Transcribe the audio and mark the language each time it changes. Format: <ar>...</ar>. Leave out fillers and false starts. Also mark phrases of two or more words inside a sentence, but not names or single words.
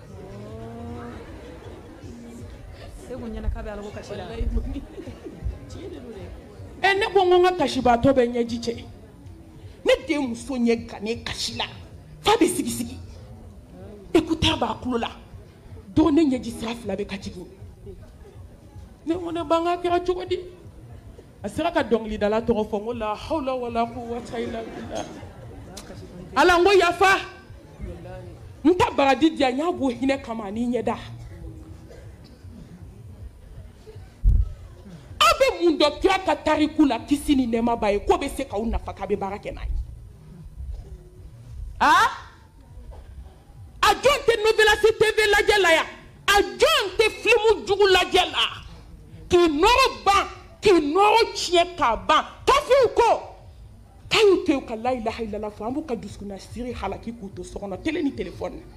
<bm>ne ko n ka kasibaatɔ bɛ ɲɛji cɛ ne den muso ɲɛ gannen kasi la f'a bɛ sigi écouteur b'a tulo la don ne ɲɛji sira fila bɛ ka jigin ne ko ne ban ka kɛra cogo di a sera ka dɔnkilidala tɔgɔ fɔ n ko</bm> <ar>لا حول ولا قوة إلا بالله</ar> <bm>ala n ko yafa n ta baraji di yan n y'a bɔ hinɛ kama ani ɲɛda aw bɛ mun dɔn kira ka tariku la kisi ni nɛɛma b'a ye k'o bɛ se k'aw nafa k'a bɛ baara kɛ n'a ye a jɔn tɛ Novelas TV lajɛ la yan a jɔn tɛ filimu jugu lajɛ la k'i nɔrɔ ban k'i nɔrɔ tiɲɛ k'a ban kafiw ko k'a y'u to yen ka</bm> <ar>لا إله إلا الله</ar> <bm>fɔ an b'u ka dusukuna siri halaki k'u to so kɔnɔ télé ni téléphone</bm>